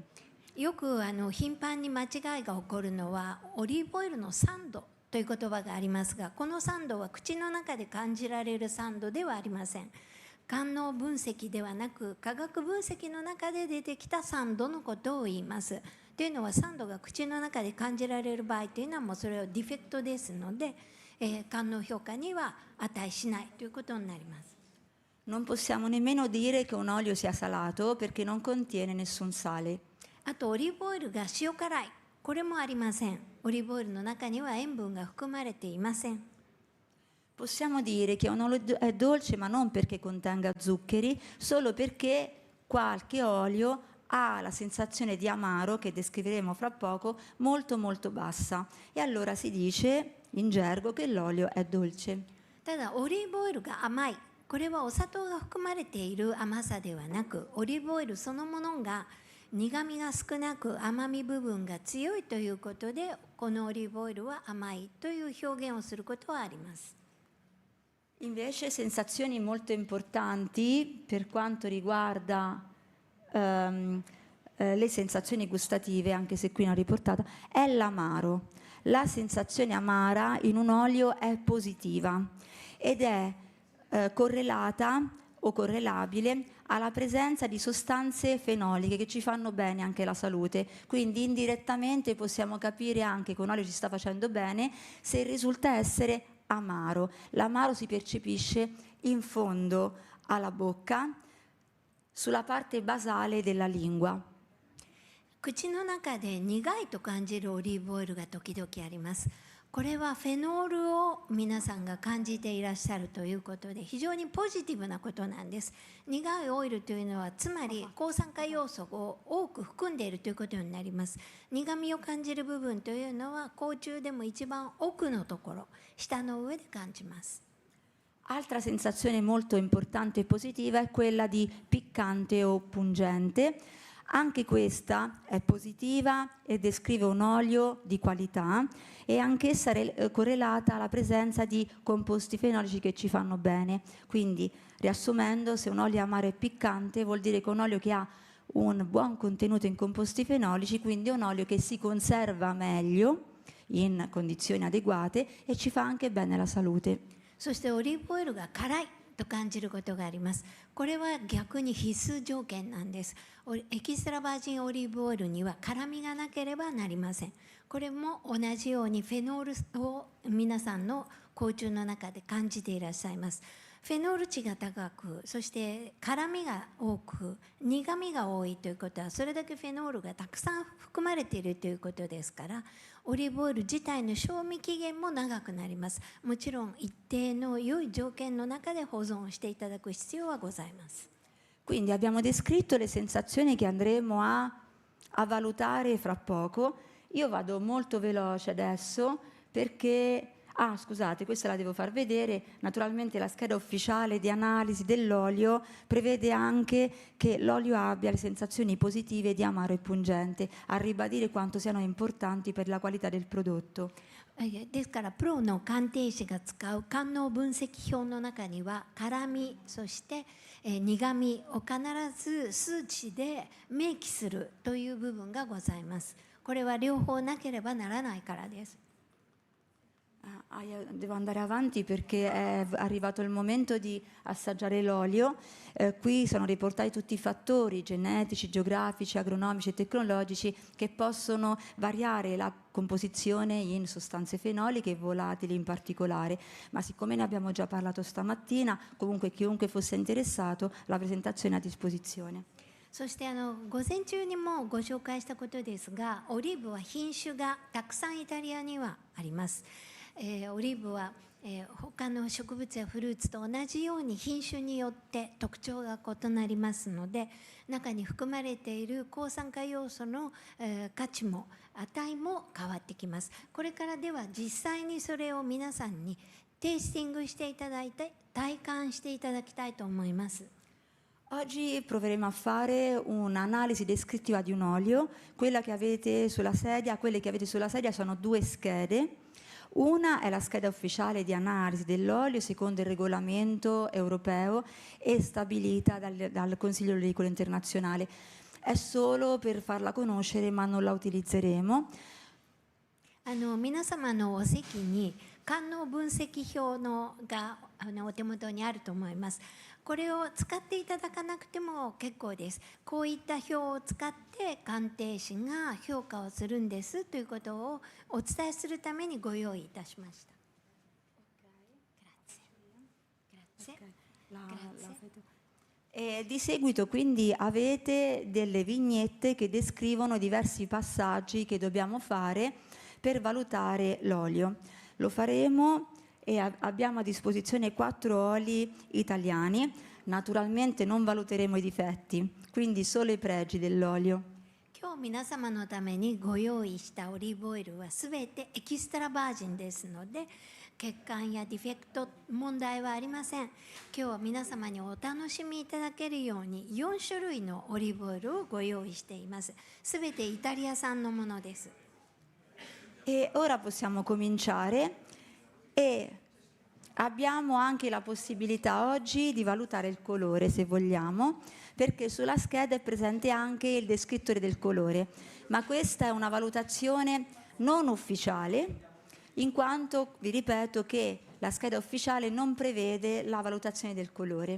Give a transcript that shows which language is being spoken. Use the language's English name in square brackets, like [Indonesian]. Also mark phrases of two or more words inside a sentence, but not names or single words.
[Japanese] よく頻繁に間違いが起こるのはオリーブオイルの酸度という言葉がありますが、この酸度は口の中で感じられる酸度ではありません。官能分析ではなく化学分析の中で出てきた酸度のことを言います。というのは酸度が口の中で感じられる場合というのはもうそれはディフェクトですので、官能評価には値しないということになります。 [Italian] Non possiamo nemmeno dire che un olio sia salato perché non contiene nessun sale. [Japanese] あとオリーブオイルが塩辛い、これもありません。オリーブオイルの中には塩分が含まれていません。 [Italian] Possiamo dire che un olio è dolce ma non perché contenga zuccheri, solo perché qualche olio ha la sensazione di amaro, che descriveremo fra poco, molto molto bassa. E allora si dice in gergo che l'olio è dolce. [Japanese] ただオリーブオイルが甘い、これはお砂糖が含まれている甘さではなく、オリーブオイルそのものが苦みが少なく甘み部分が強いということで、このオリーブオイルは甘いという表現をすることはあります。 [Italian] Invece sensazioni molto importanti per quanto riguarda le sensazioni gustative, anche se qui non riportata, è l'amaro. La sensazione amara in un olio è positiva ed è correlata o correlabile alla presenza di sostanze fenoliche che ci fanno bene anche alla salute. Quindi indirettamente possiamo capire anche che un olio ci sta facendo bene se risulta essere amaro. L'amaro si percepisce in fondo alla bocca, sulla parte basale della lingua. [Japanese] 口の中で苦いと感じるオリーブオイルが時々あります。これはフェノールを皆さんが感じていらっしゃるということで、非常にポジティブなことなんです。苦いオイルというのはつまり抗酸化要素を多く含んでいるということになります。苦みを感じる部分というのは口中でも一番奥のところ、舌の上で感じます。 [Italian] Altra sensazione molto importante e positiva è quella di piccante o pungente. Anche questa è positiva e descrive un olio di qualità e anch'essa correlata alla presenza di composti fenolici che ci fanno bene. Quindi, riassumendo, se un olio amaro e piccante vuol dire che è un olio che ha un buon contenuto in composti fenolici, quindi è un olio che si conserva meglio in condizioni adeguate e ci fa anche bene alla salute. [Japanese] そしてオリーブオイルが辛いと感じることがあります。これは逆に必須条件なんです。エキストラバージンオリーブオイルには辛みがなければなりません。これも同じようにフェノールを皆さんの口中の中で感じていらっしゃいます。フェノール値が高く、そして辛みが多く、苦みが多いということは、それだけフェノールがたくさん含まれているということですから、オリーブオイル自体の賞味期限も長くなります。もちろん一定の良い条件の中で保存していただく必要はございます。 [Italian] Quindi abbiamo descritto le sensazioni che andremo a valutare fra poco. Io vado molto veloce adesso perché... Ah, scusate, questa la devo far vedere. Naturalmente la scheda ufficiale di analisi dell'olio prevede anche che l'olio abbia le sensazioni positive di amaro e pungente, a ribadire quanto siano importanti per la qualità del prodotto. [Japanese] ですからプロの鑑定士が使う官能分析表の中には辛み、そして苦みを必ず数値で明記するという部分がございます。これは両方なければならないからです。 [Italian] Devo andare avanti perché è arrivato il momento di assaggiare l'olio. Qui sono riportati tutti i fattori genetici, geografici, agronomici e tecnologici che possono variare la composizione in sostanze fenoliche e volatili in particolare, ma siccome ne abbiamo già parlato stamattina, comunque chiunque fosse interessato, la presentazione è a disposizione. [Japanese] そして午前中にもご紹介したことですが、オリーブは品種がたくさんイタリアにはあります。オリーブは他の植物やフルーツと同じように品種によって特徴が異なりますので、中に含まれている抗酸化要素の、価値も値も変わってきます。これからでは実際にそれを皆さんにテイスティングしていただいて体感していただきたいと思います。 [Italian] Oggi proveremo a fare un'analisi descrittiva di un olio. Quella che avete sulla sedia, quelle che avete sulla sedia sono due schede. Una è la scheda ufficiale di analisi dell'olio secondo il regolamento europeo e stabilita dal Consiglio Olicolo Internazionale. È solo per farla conoscere, ma non la utilizzeremo. [Japanese] 皆様のお席に官能分析表がお手元にあると思います。これを使っていただかなくても結構です。こういった表を使って鑑定士が評価をするんですということをお伝えするためにご用意いたしました。 [Italian] E di seguito quindi avete delle vignette che descrivono diversi passaggi che dobbiamo fare per valutare l'olio. Lo faremo e abbiamo a disposizione 4 oli italiani. Naturalmente non valuteremo i difetti, quindi solo i pregi dell'olio. [Japanese] 今日皆様のためにご用意したオリーブオイルはすべてエキストラバージンですので、欠陥やディフェクト問題はありません。今日は皆様にお楽しみいただけるように4種類のオリーブオイルをご用意しています。すべてイタリア産のものです。 [Italian] E ora possiamo cominciare e abbiamo anche la possibilità oggi di valutare il colore, se vogliamo, perché sulla scheda è presente anche il descrittore del colore, ma questa è una valutazione non ufficiale, in quanto, vi ripeto, che la scheda ufficiale non prevede la valutazione del colore.